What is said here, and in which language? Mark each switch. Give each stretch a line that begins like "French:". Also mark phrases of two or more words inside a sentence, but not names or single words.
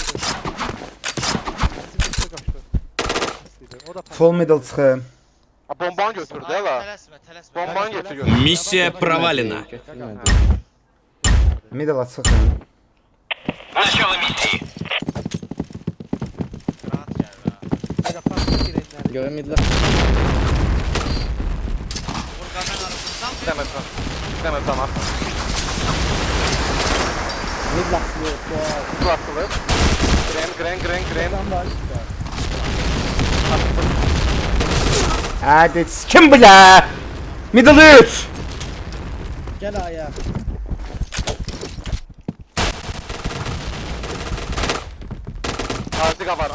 Azerbaijani: O da Full middle çıxın. Ha, bomba bombanı götür de la. Tələsmə, tələsmə. Bombanı götür götür.
Russian: Миссия провалена.
Azerbaijani: Götürmədi. Middle çıxın.
Russian: Начало миссии.
Azerbaijani: Rahat gəl ha. Qaqa pasla girənləri. Görmədilər. Burqanın arasından Demesen. Demesen at. Mid laxlıyor. Bu atılır. Gren. Tam var işte. Hadi kim bu la? Middle 3. Gel aya. Azıga var.